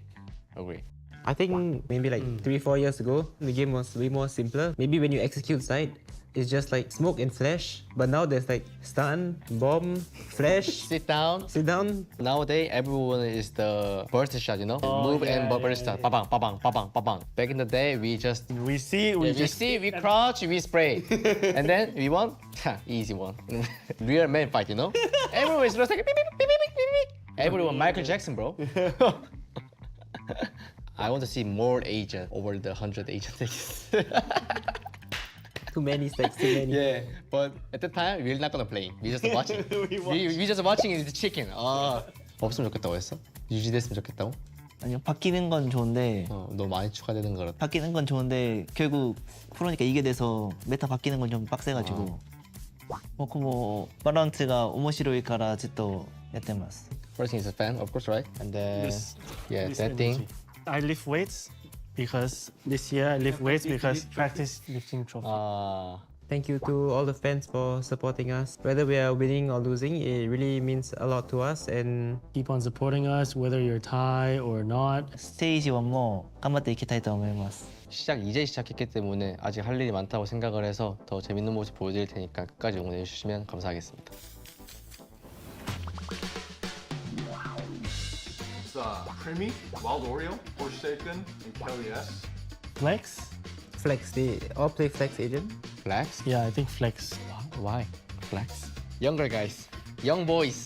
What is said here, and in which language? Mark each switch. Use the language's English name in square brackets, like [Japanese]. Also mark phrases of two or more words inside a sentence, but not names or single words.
[English] I think maybe like 3-4 years ago, the game was way more simpler. Maybe when you execute side, it's just like smoke and flash. But now there's like stun, bomb, flash, sit down. Nowadays, everyone is the burst shot, you know? Move and burst shot. Ba-bang, ba-bang, ba-bang, ba-bang. Back in the day, we see, we crouch, we spray. And then we won. Easy one. Real man fight, you know? Everyone is just like, beep, beep, beep, beep, beep, beep. Everyone Michael Jackson, bro. I want to see more agent over the 100 agents. Too many stacks, too many. Yeah, but at the time we're not gonna play. We just watching. we just watching the chicken. [Korean] 없으면 좋겠다고 했어? 유지됐으면 좋겠다고? 아니요, 바뀌는 건 좋은데. 너무 많이 추가되는 거라. 바뀌는 건 좋은데 결국 프로니까 이게 돼서 메타 바뀌는 건 좀 빡세가지고. [Japanese] 僕もバランスが面白いからずっとやってます。 [English] First thing is a fan, of course, right? And then This that thing. I lift weights because this year I lift weights because practice lifting trophy. Thank you to all the fans for supporting us. Whether we are winning or losing, it really means a lot to us. And keep on supporting us, whether you're Thai or not. [Japanese] 스테이지 1 も頑張っていきたいと思います。 [Korean] 이제 시작했기 때문에 아직 할 일이 많다고 생각을 해서 더 재밌는 모습 보여드릴 테니까 끝까지 응원해 주시면 감사하겠습니다. [English] It's Creamy, Wild Oreo, Forsaken, and Kelly S. Flex? Flex, they all play Flex agent. Flex? Yeah, I think Flex. Why? Flex? Younger guys, young boys.